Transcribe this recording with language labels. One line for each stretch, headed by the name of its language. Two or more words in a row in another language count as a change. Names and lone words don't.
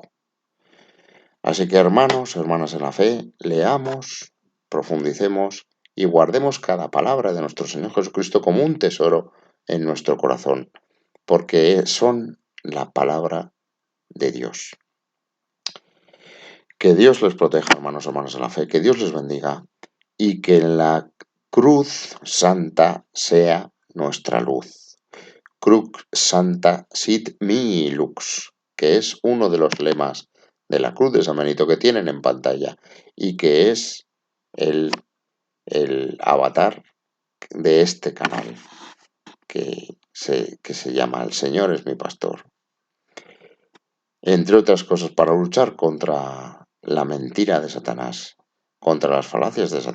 Spanish: Así que hermanos, hermanas en la fe, leamos, profundicemos y guardemos cada palabra de nuestro Señor Jesucristo como un tesoro en nuestro corazón, porque son la palabra de Dios. Que Dios les proteja, hermanos, hermanas en la fe, que Dios les bendiga y que la cruz santa sea nuestra luz.
Latin: Crux santa sit mihi lux,
Spanish: que es uno de los lemas de la cruz de San Benito que tienen en pantalla y que es el avatar de este canal que se llama El Señor es mi pastor. Entre otras cosas, para luchar contra la mentira de Satanás, contra las falacias de